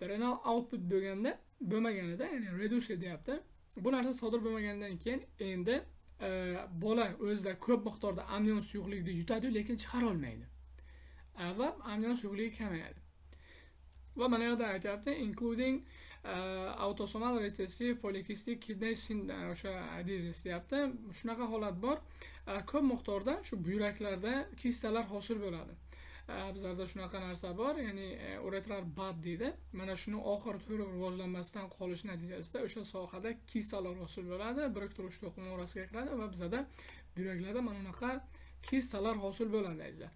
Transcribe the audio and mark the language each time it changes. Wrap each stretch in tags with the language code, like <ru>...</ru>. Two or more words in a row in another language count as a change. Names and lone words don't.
<en>Renal output</en> <uz>bo'lmaganida, ya'ni reduce deyapti. Bu narsa sodir bo'lmagandan keyin endi bola o'zida ko'p miqdorda amnion suyuqlikni yutadi, lekin chiqara olmaydi. Va amnion suyuqligi kamayadi. Va mana yerda aytyapti,</uz> <en>including autosomal recessive polycystic kidney syndrome,</en> <uz>o'sha disease deyapti. Shunaqa holat bor. Ko'p miqdorda shu buyraklarda kistalar hosil bo'ladi. Bizlarda shunaqa narsa bor, ya'ni</uz> <en>uretral bad</en> <uz>deydi. Mana shuni oxiri to'g'ri rivojlanmasdan qolish natijasida o'sha sohada kistalar hosil bo'ladi, biriktiruvchi to'qima orasiga kiradi va bizada buyraklarda mana bunaqa kistalar hosil bo'ladi azizlar.</uz>